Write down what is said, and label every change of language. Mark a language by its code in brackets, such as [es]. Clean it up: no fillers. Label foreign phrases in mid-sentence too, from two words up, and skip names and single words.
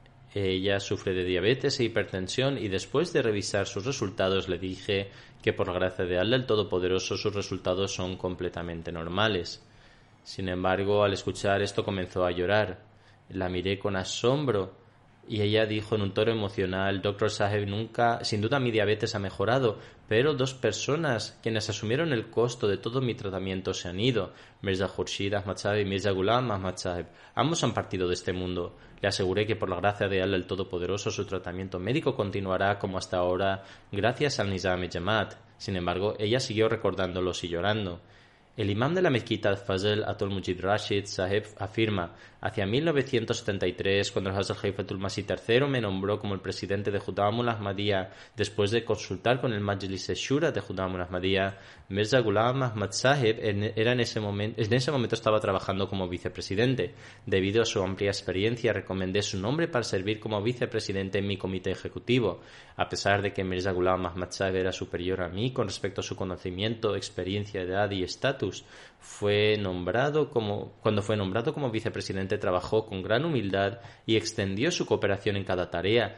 [es] Ella sufre de diabetes e hipertensión y después de revisar sus resultados le dije que por la gracia de Allah el Todopoderoso sus resultados son completamente normales. Sin embargo, al escuchar esto comenzó a llorar. La miré con asombro y ella dijo en un tono emocional: Dr. Saheb, sin duda mi diabetes ha mejorado, pero 2 personas quienes asumieron el costo de todo mi tratamiento se han ido. Mirza Khurshid Ahmad Saheb y Mirza Ghulam Ahmad Saheb. Ambos han partido de este mundo. Le aseguré que por la gracia de Allah el Todopoderoso su tratamiento médico continuará como hasta ahora gracias al Nizam-e-Jamaat. Sin embargo, ella siguió recordándolos y llorando. El imán de la mezquita Al-Fazl Atul-Mujid Rashid Saheb afirma: hacia 1973, cuando el Hazrat Khalifatul Masih III me nombró como el presidente de Judamul Ahmadiyya, después de consultar con el Majlis-e-Shura de Judamul Ahmadiyya, Mirza Ghulam Ahmad Saheb en ese momento estaba trabajando como vicepresidente. Debido a su amplia experiencia, recomendé su nombre para servir como vicepresidente en mi comité ejecutivo. A pesar de que Mirza Ghulam Ahmad Saheb era superior a mí con respecto a su conocimiento, experiencia, edad y estatus, cuando fue nombrado como vicepresidente trabajó con gran humildad y extendió su cooperación en cada tarea.